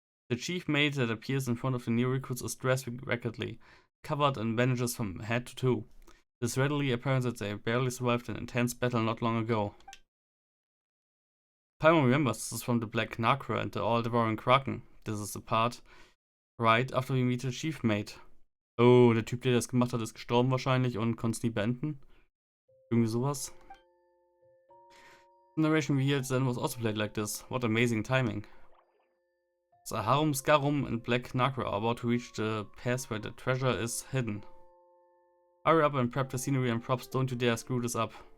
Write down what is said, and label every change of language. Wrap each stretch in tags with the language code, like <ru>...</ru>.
<en>The chief mate that appears in front of the new recruits is dressed rapidly, covered in bandages from head to toe. It is readily apparent that they barely survived an intense battle not long ago. Paimon remembers this is from the Black Nacra and the all-devouring Kraken. This is the part right after we meet the chief mate.</en> <de>Oh, der Typ, der das gemacht hat, ist gestorben wahrscheinlich und konnte es nie beenden. Irgendwie sowas.</de> <en>The narration we heard then was also played like this. What amazing timing. The Harum Scarum and Black Nacra are about to reach the pass where the treasure is hidden. Hurry up and prep the scenery and props, don't you dare screw this up.</en>